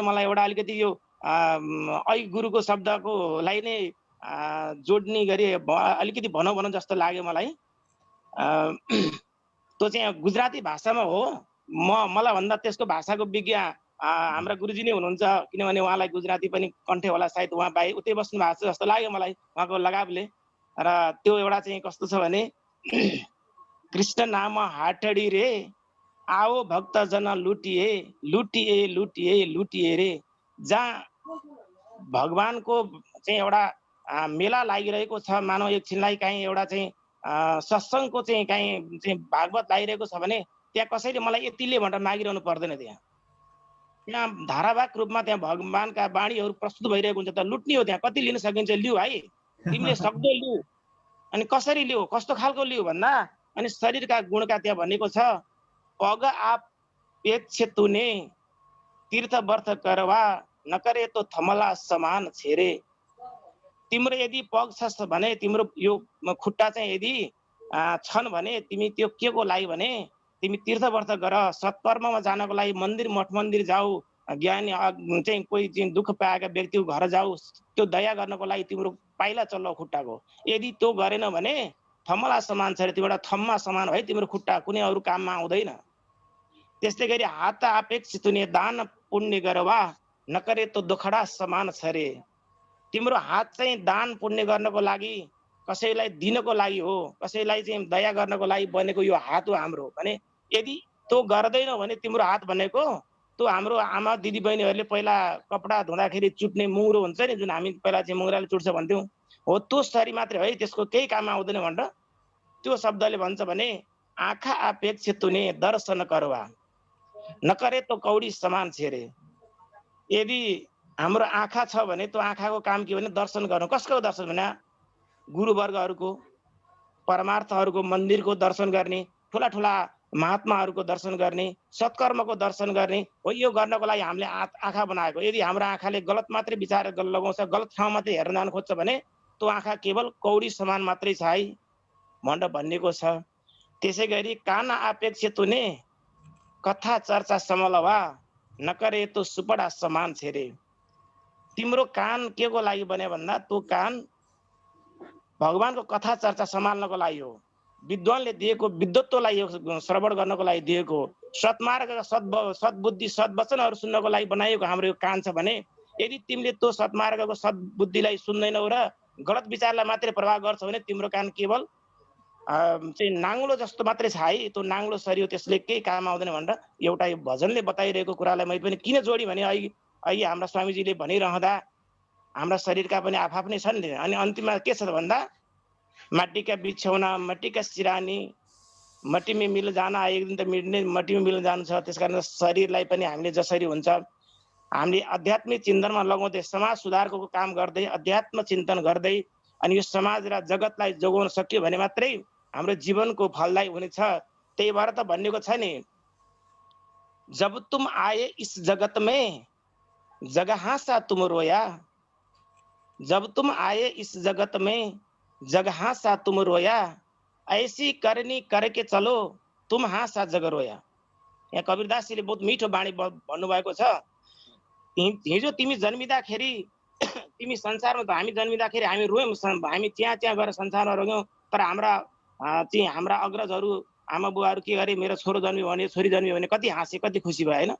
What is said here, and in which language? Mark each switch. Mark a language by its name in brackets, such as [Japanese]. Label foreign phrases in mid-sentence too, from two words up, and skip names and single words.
[Nepali] मलाई एउटा अलिकति यो ऐ गुरुको शब्दकोलाई नै जोड्ने गरी अलिकति भनौँ जस्तो लाग्यो मलाई। त्यो चाहिँ गुजराती भाषामा हो। मलाई भन्दा त्यसको भाषाको विज्ञ हाम्रा गुरुजी नै हुनुहुन्छ, किनभने उहाँलाई गुजराती पनि कन्ठे होला, सायद उहाँ बाहिर उतै बस्नु भएको छ जस्तो लाग्यो मलाई उहाँको लगावले। र त्यो एउटा चाहिँ कस्तो छ भने [Gujarati] કૃષ્ણ નામ હાટડી રે, આઓ ભક્ત જના લુટિએ લુટિએ લુટિએ લુટિએ રે। [Nepali] जहाँ भगवानको चाहिँ एउटा मेला लागिरहेको छ, मानव एकछिनलाई काहीँ एउटा चाहिँ सत्सङ्गको चाहिँ काहीँ भागवत लागिरहेको छ भने त्यहाँ कसैले मलाई यतिले भनेर मागिरहनु पर्दैन। त्यहाँ त्यहाँ धारावाहिक रूपमा त्यहाँ भगवानका बाणीहरू प्रस्तुत भइरहेको हुन्छ। त लुट्ने हो, त्यहाँ कति लिन सकिन्छ लिऊ भाइ, तिमीले सक्दो लिऊ। अनि कसरी लिऊ, कस्तो खालको लिऊ भन्दा अनि शरीरका गुणका त्यहाँ भनेको छ, [Gujarati] પગ આપેક્ષ તૂને તીર્થ વ્રત કરવા નકરે તો થમલા સમાન છેરે। [Nepali] तिम्रो यदि पग छ भने, तिम्रो यो खुट्टा चाहिँ यदि छन् भने तिमी त्यो के को लागि भने तिमी तीर्थ व्रत गर, सत्कर्ममा जानको लागि मन्दिर मठ मन्दिर जाऊ, ज्ञानी चाहिँ कोही चाहिँ दुःख पाएका व्यक्तिको घर जाऊ, त्यो दया गर्नको लागि तिम्रो पाइला चल्लो खुट्टाको। यदि त्यो गरेन भने थम्मला समान छ, तिम्रो एउटा थम्मा समान है तिम्रो खुट्टा, कुनै अरू काममा आउँदैन। त्यस्तै गरी [Gujarati] હાત અપેક્ષ તુને દાન પુણ્ય ગરવા નકરે તો દુખડા સમાન છ રે। [Nepali] तिम्रो हात चाहिँ दान पुण्य गर्नको लागि, कसैलाई दिनको लागि हो, कसैलाई चाहिँ दया गर्नको लागि बनेको यो हात हो हाम्रो भने यदि त्यो गर्दैनौ भने तिम्रो हात भनेको त्यो हाम्रो आमा दिदी बहिनीहरूले पहिला कपडा धुँदाखेरि चुट्ने मुङ्रो हुन्छ नि, जुन हामी पहिला चाहिँ मुङ्राले चुट्छ भन्थ्यौँ, हो त्यो शरीर मात्रै है, त्यसको केही काम आउँदैन भनेर त्यो शब्दले भन्छ भने [Gujarati] આંખા અપેક્ષ તુને દર્શન કરવા નકરે તો કૌડી સમાન છેરે। [Nepali] यदि हाम्रो आँखा छ भने त्यो आँखाको काम के भने दर्शन गर्नु। कसको दर्शन भने गुरुवर्गहरूको, परमार्थहरूको, मन्दिरको दर्शन गर्ने, ठुला ठुला महात्माहरूको दर्शन गर्ने, सत्कर्मको दर्शन गर्ने हो। यो गर्नको लागि हामीले आँखा बनाएको। यदि हाम्रो आँखाले गलत मात्रै विचार लगाउँछ, गलत ठाउँ मात्रै हेर्न जान खोज्छ भने त्यो आँखा केवल कौडी समान मात्रै छ है भनेर भनिएको छ। त्यसै गरी [Gujarati] કાન અપેક્ષ તુને કથા ચર્ચા સમલવા નકરે તો સુપડા સમાન છેરે। [Nepali] तिम्रो कान के को लागि बन्यो भन्दा त्यो कान भगवानको कथा चर्चा सम्हाल्नको लागि हो, विद्वानले दिएको विद्वत्वलाई श्रवण गर्नको लागि दिएको, सत्मार्ग सद्बुद्धि सद्वचनहरू सुन्नको लागि बनाइएको हाम्रो यो कान छ भने यदि तिमीले त्यो सत्मार्गको सद्बुद्धिलाई सुन्दैनौ र गलत विचारलाई मात्रै प्रभाव गर्छ भने तिम्रो कान केवल चाहिँ नाङ्लो जस्तो मात्रै छ है, त्यो नाङ्लो शरीर हो, त्यसले केही काम आउँदैन भनेर एउटा यो भजनले बताइरहेको कुरालाई मैले पनि किन जोडी भने अहिले हाम्रा स्वामीजीले भनिरहँदा हाम्रा शरीरका पनि आफ्नै छन् नि। अनि अन्तिममा के छ भन्दा [Hindi] माटी का बिछौना मट्टी का सिरानी मट्टी में मिल जाना, [Nepali] एक दिन त मट्टी में मिल जानु छ। त्यसकारण शरीरलाई पनि हामीले जसरी हुन्छ हामीले आध्यात्मिक चिन्तनमा लगाउँदै समाज सुधारको काम गर्दै अध्यात्म चिन्तन गर्दै अनि यो समाज र जगतलाई जोगाउन सक्यो भने मात्रै हाम्रो जीवनको फलदायी हुनेछ। त्यही भएर त भनिएको छ नि, [Hindi] जब तुम आए इस जगत में जगह सा तुम रोया, जब तुम आए इस जगत में जगह सा तुम रोया, ऐसी करनी करके चलो तुम हाँसा जग रोया। [Nepali] यहाँ कबीरदासजीले बहुत मिठो बाणी भन्नुभएको छ। हिजो तिमी जन्मिँदाखेरि तिमी संसारमा त हामी जन्मिँदाखेरि हामी रोयौँ, हामी त्यहाँ गएर संसारमा रोयौँ, तर हाम्रा अग्रजहरू आमा बुवाहरू के गरे, मेरो छोरो जन्मियो भने छोरी जन्मियो भने कति हाँसे, कति खुसी भयो होइन।